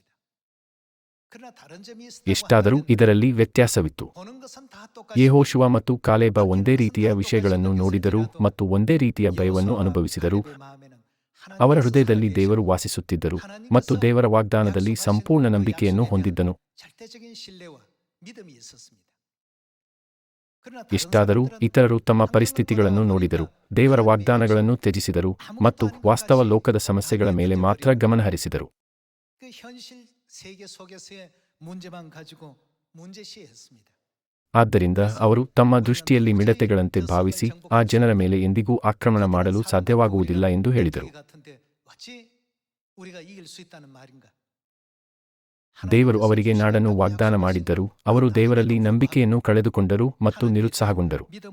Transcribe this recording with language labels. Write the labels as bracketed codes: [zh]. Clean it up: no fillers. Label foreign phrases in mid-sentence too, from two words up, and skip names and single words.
[kn] ಎಷ್ಟಾದರೂ ಇದರಲ್ಲಿ ವ್ಯತ್ಯಾಸವಿತ್ತು. ಯೆಹೋಶುವ ಮತ್ತು ಕಾಲೇಬ ಒಂದೇ ರೀತಿಯ ವಿಷಯಗಳನ್ನು ನೋಡಿದರು ಮತ್ತು ಒಂದೇ ರೀತಿಯ ಭಯವನ್ನು ಅನುಭವಿಸಿದರು. ಅವರ ಹೃದಯದಲ್ಲಿ ದೇವರು ವಾಸಿಸುತ್ತಿದ್ದರು ಮತ್ತು ದೇವರ ವಾಗ್ದಾನದಲ್ಲಿ ಸಂಪೂರ್ಣ ನಂಬಿಕೆಯನ್ನು ಹೊಂದಿದ್ದನು. [ko] 믿음이 있었습니다. 그러나 [kn] ಎಷ್ಟಾದರೂ ಇತರರು ತಮ್ಮ ಪರಿಸ್ಥಿತಿಗಳನ್ನು ನೋಡಿದರು, ದೇವರ ವಾಗ್ದಾನಗಳನ್ನು ತ್ಯಜಿಸಿದರು ಮತ್ತು ವಾಸ್ತವ ಲೋಕದ ಸಮಸ್ಯೆಗಳ ಮೇಲೆ ಮಾತ್ರ ಗಮನಹರಿಸಿದರು. [ko] 그 현실 세계 속에서의 문제만 가지고 문제시했습니다. [kn] ಆದ್ದರಿಂದ ಅವರು ತಮ್ಮ ದೃಷ್ಟಿಯಲ್ಲಿ ಮಿಡತೆಗಳಂತೆ ಭಾವಿಸಿ ಆ ಜನರ ಮೇಲೆ ಎಂದಿಗೂ ಆಕ್ರಮಣ ಮಾಡಲು ಸಾಧ್ಯವಾಗುವುದಿಲ್ಲ ಎಂದು ಹೇಳಿದರು. ದೇವರು ಅವರಿಗೆ ನಾಡನ್ನು ವಾಗ್ದಾನ ಮಾಡಿದ್ದರೂ ಅವರು ದೇವರಲ್ಲಿ ನಂಬಿಕೆಯನ್ನು ಕಳೆದುಕೊಂಡರು ಮತ್ತು ನಿರುತ್ಸಾಹಗೊಂಡರು.